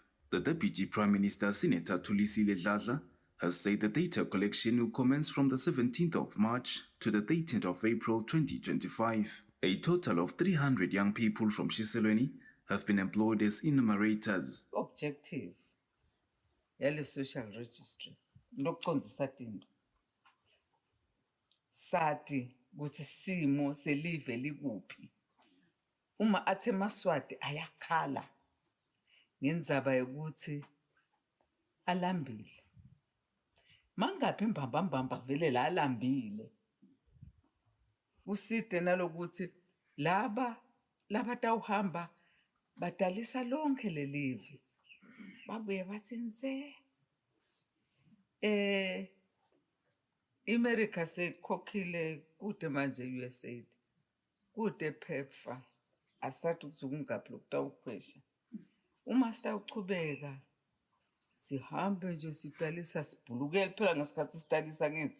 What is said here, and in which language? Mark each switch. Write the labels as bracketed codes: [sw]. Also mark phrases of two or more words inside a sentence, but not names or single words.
[en] The Deputy Prime Minister, Senator Thulisile Dladla, has said the data collection will commence from the 17th of March to the 18th of April 2025. A total of 300 young people from Shiselweni have been employed as enumerators. [ss] Objective yale [en] social registry [ss] nokuqondzisa tinto. Sati ukuthi simo selive likuphi. Uma athe eMaswati ayakhala ngendzaba yokuthi alambile. Mangaphi imbambambamba vele la alambile. Uside nalokuthi laba tawuhamba badalisa lonke lelive. Babuye bathi nse. America sekhokhile kude manje USAID. Kude PEPFAR. Asathi ukuthi ungaphi lokutawukhwesha. Uma sitawuchubeka sihambe nje sidalisa sibhulukele phela ngesikhathi sidalisa ngithi.